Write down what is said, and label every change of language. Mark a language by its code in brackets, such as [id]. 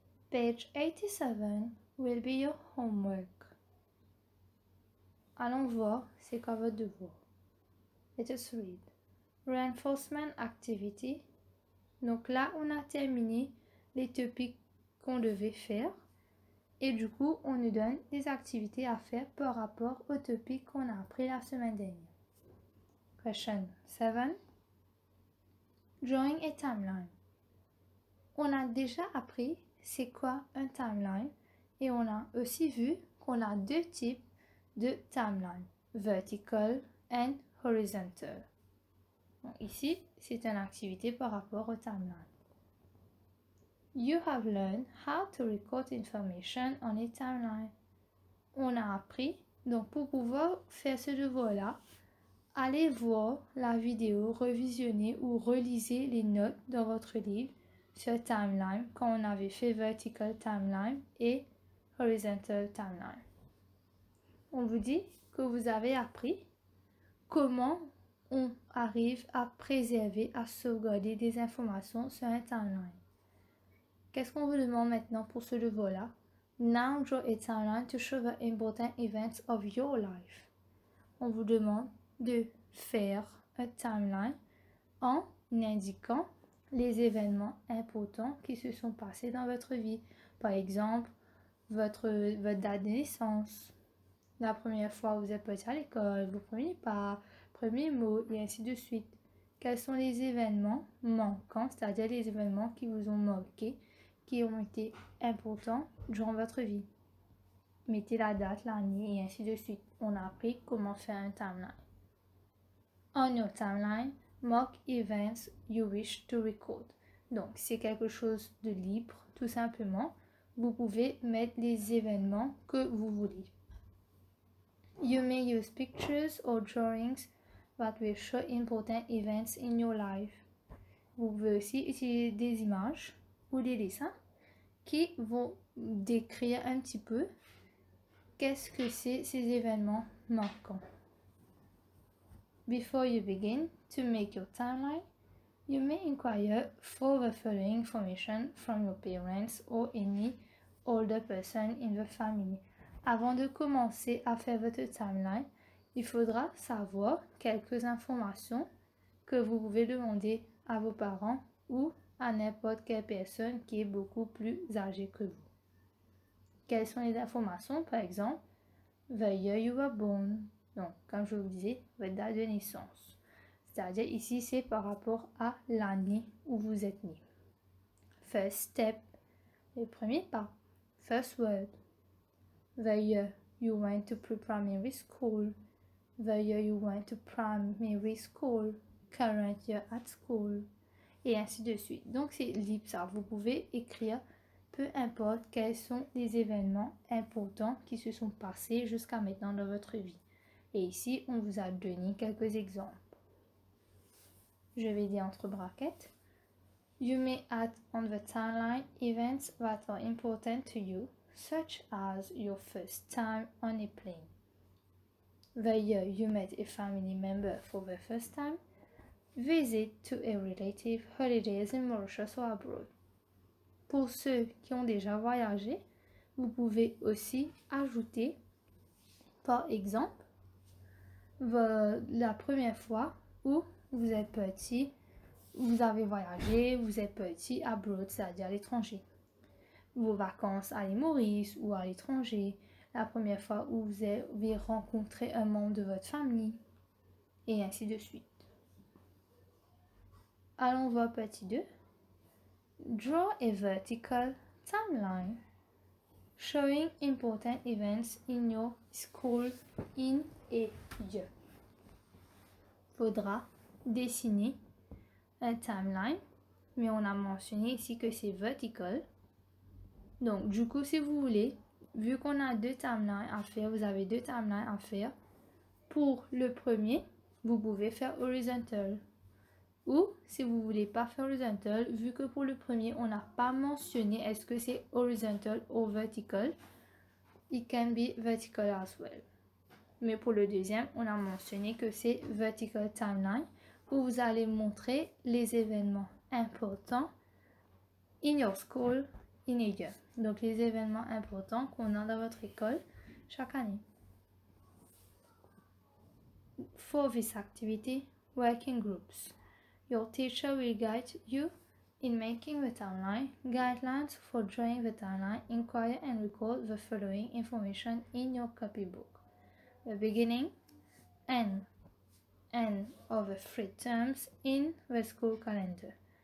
[en] Page 87 will be your homework. [fr] Allons voir c'est quoi votre devoir. [en] Let us read. Reinforcement activity. [fr] Donc là, on a terminé les topics qu'on devait faire. Et du coup, on nous donne des activités à faire par rapport au topic qu'on a appris la semaine dernière. [en] Question 7. Drawing a timeline. [fr] On a déjà appris c'est quoi un timeline et on a aussi vu qu'on a 2 types de timeline, [en] vertical and horizontal. [fr] Donc ici, c'est une activité par rapport au timeline. [en] You have learned how to record information on a timeline. [fr] On a appris, donc pour pouvoir faire ce devoir-là, allez voir la vidéo, revisionner ou relisez les notes dans votre livre sur timeline quand on avait fait vertical timeline et horizontal timeline. On vous dit que vous avez appris comment on arrive à préserver, à sauvegarder des informations sur un timeline. Qu'est-ce qu'on vous demande maintenant pour ce devoir-là? [en] Now draw a timeline to show the important events of your life. [fr] On vous demande de faire un timeline en indiquant les événements importants qui se sont passés dans votre vie. Par exemple, votre date de naissance, la première fois où vous êtes parti à l'école, vos premiers pas, premiers mots et ainsi de suite. Quels sont les événements manquants, c'est-à-dire les événements qui vous ont marqué, qui ont été importants durant votre vie. Mettez la date, l'année et ainsi de suite. On a appris comment faire un timeline. [en] On your timeline, mark events you wish to record. [fr] Donc, c'est quelque chose de libre, tout simplement. Vous pouvez mettre les événements que vous voulez. [en] You may use pictures or drawings that will show important events in your life. [fr] Vous pouvez aussi utiliser des images ou des dessins qui vont décrire un petit peu qu'est-ce que c'est ces événements marquants. [en] Before you begin to make your timeline, you may inquire for the following information from your parents or any older person in the family. [fr] Avant de commencer à faire votre timeline, il faudra savoir quelques informations que vous pouvez demander à vos parents ou à n'importe quelle personne qui est beaucoup plus âgée que vous. Quelles sont les informations? Par exemple, [en] the year you were born. [fr] Donc, comme je vous disais, votre date de naissance. C'est-à-dire ici, c'est par rapport à l'année où vous êtes né. [en] First step, [fr] le premier pas. [en] First word. The year you went to pre-primary school. The year you went to primary school. Current year at school. [fr] Et ainsi de suite. Donc, c'est libre ça. Vous pouvez écrire peu importe quels sont les événements importants qui se sont passés jusqu'à maintenant dans votre vie. Et ici, on vous a donné quelques exemples. Je vais dire entre brackets. [en] You may add on the timeline events that are important to you, such as your first time on a plane, the year you met a family member for the first time, visit to a relative, holidays in Mauritius or abroad. [fr] Pour ceux qui ont déjà voyagé, vous pouvez aussi ajouter, par exemple, la première fois où vous êtes parti, vous avez voyagé, vous êtes parti abroad, c'est-à-dire à l'étranger. Vos vacances à l'île Maurice ou à l'étranger, la première fois où vous avez rencontré un membre de votre famille, et ainsi de suite. Allons voir petit 2. [en] Draw a vertical timeline showing important events in your school in a year. [fr] Faudra dessiner un timeline, mais on a mentionné ici que c'est vertical. Donc, du coup, si vous voulez, vu qu'on a deux timelines à faire, vous avez deux timelines à faire. Pour le premier, vous pouvez faire horizontal. Ou, si vous ne voulez pas faire horizontal, vu que pour le premier, on n'a pas mentionné est-ce que c'est horizontal ou vertical, [en] it can be vertical as well. [fr] Mais pour le deuxième, on a mentionné que c'est vertical timeline, où vous allez montrer les événements importants [en] in your school in a year. [fr] Donc, les événements importants qu'on a dans votre école chaque année. [en] For this activity, working groups. Your teacher will guide you in making the timeline. Guidelines for drawing the timeline. Inquire and record the following information in your copybook. The beginning and end of the 3 terms in the school calendar.